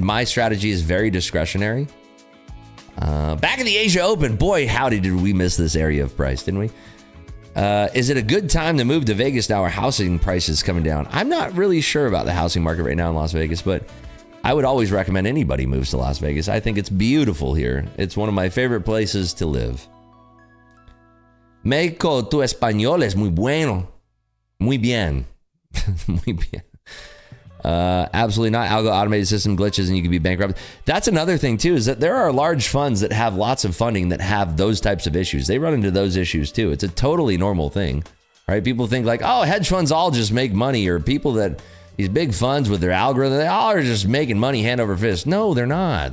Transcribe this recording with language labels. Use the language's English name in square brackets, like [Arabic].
[English] My strategy is very discretionary. Back in the Asia Open, boy, howdy, did we miss this area of price, didn't we? Is it a good time to move to Vegas now? Our housing prices coming down. I'm not really sure about the housing market right now in Las Vegas, but I would always recommend anybody moves to Las Vegas. I think it's beautiful here. It's one of my favorite places to live. [Spanish] Mexico, tu español es muy bueno. Muy bien. Muy bien. [English] Absolutely not. Algo automated system glitches and you can be bankrupt. That's another thing too, is that there are large funds that have lots of funding that have those types of issues. They run into those issues too. It's a totally normal thing, right? People think like, oh, hedge funds all just make money, or people that these big funds with their algorithm, they all are just making money hand over fist. No, they're not.